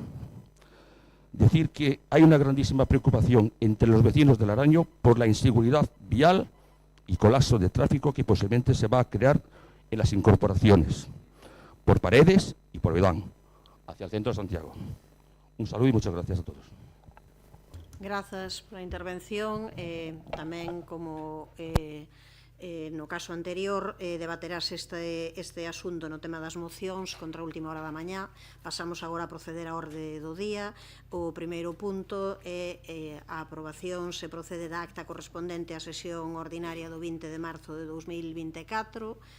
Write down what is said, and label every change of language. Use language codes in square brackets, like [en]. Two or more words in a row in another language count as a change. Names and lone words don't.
[es] Decir que hay una grandísima preocupación entre los vecinos de Laraño por la inseguridad vial y colapso de tráfico que posiblemente se va a crear en las incorporaciones, por Paredes y por Bedán, hacia el centro de Santiago. Un saludo y muchas gracias a todos. [gl] Grazas pola intervención. Tamén como no caso anterior debaterás este asunto no tema das mocións contra a última hora da mañá. Pasamos agora a proceder á orde do día. O primeiro punto é a aprobación se procede da acta correspondente á sesión ordinaria do 20 de marzo de 2024.